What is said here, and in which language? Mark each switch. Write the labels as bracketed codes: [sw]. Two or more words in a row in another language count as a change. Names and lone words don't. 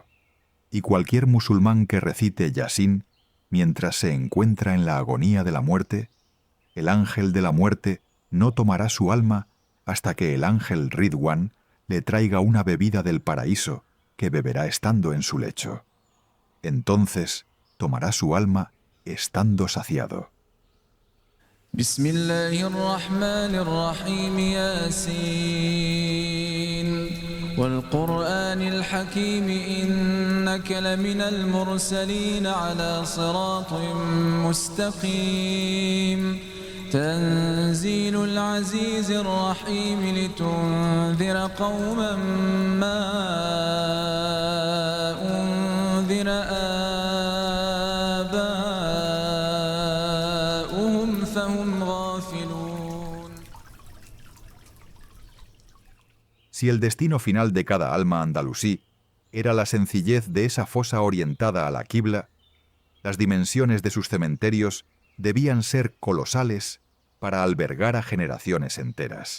[es] Y cualquier musulmán que recite Yasin, mientras se encuentra en la agonía de la muerte, el ángel de la muerte no tomará su alma hasta que el ángel Ridwan le traiga una bebida del paraíso que beberá estando en su lecho. Entonces tomará su alma estando saciado. [ar] بسم الله الرحمن الرحيم ياسين والقرآن الحكيم إنك لمن المرسلين على صراط مستقيم تنزيل العزيز الرحيم لتنذر قوما ما أنذر آباؤهم فهم غافلون. [es] Si el destino final de cada alma andalusí era la sencillez de esa fosa orientada a la quibla, las dimensiones de sus cementerios debían ser colosales para albergar a generaciones enteras.